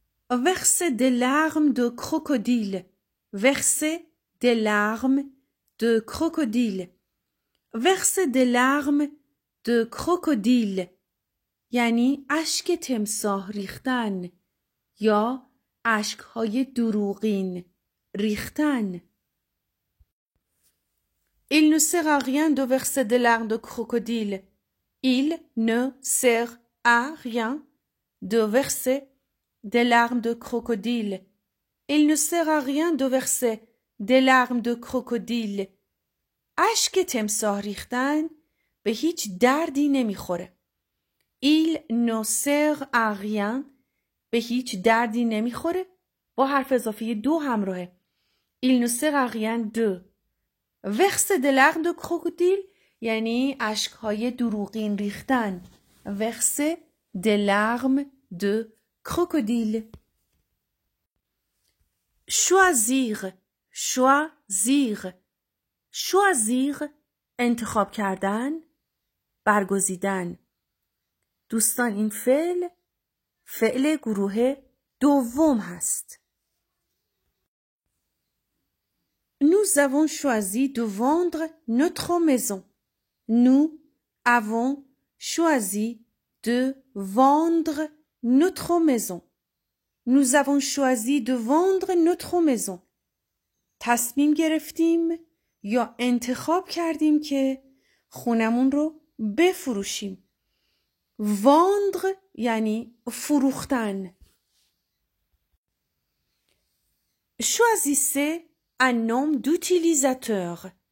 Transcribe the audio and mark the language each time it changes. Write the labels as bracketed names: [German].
[French] verser des larmes de crocodile. verser des larmes de crocodile. verser des larmes de crocodile [Persian] یعنی اشک تمساح ریختن یا اشکهای دروغین ریختن. [French] Il ne sert à rien de verser des larmes de crocodile. Il ne sert à rien de verser des larmes de crocodile. Il ne sert à rien de verser des larmes de crocodile. [Persian] اشک تمساح ریختن به هیچ دردی نمیخوره. [French] Il ne sert à rien [Persian] به هیچ دردی نمیخوره با حرف اضافی دو همراهه. [French] Il ne sert à rien de verser des larmes de crocodile [Persian] یعنی اشکهای دروغین ریختن. [French] verser des larmes de crocodile. choisir. choisir. choisir [Persian] انتخاب کردن، برگزیدن. دوستان این فعل گروه دوم هست. [French] Nous avons choisi de vendre notre maison. Nous avons choisi de vendre notre maison. Nous avons choisi de vendre notre maison. [Persian] تصمیم گرفتیم یا انتخاب کردیم که خونمون رو بفروشیم. [French] vendre [Persian] یعنی فروختن. [French] choisissez un nom d'utilisateur.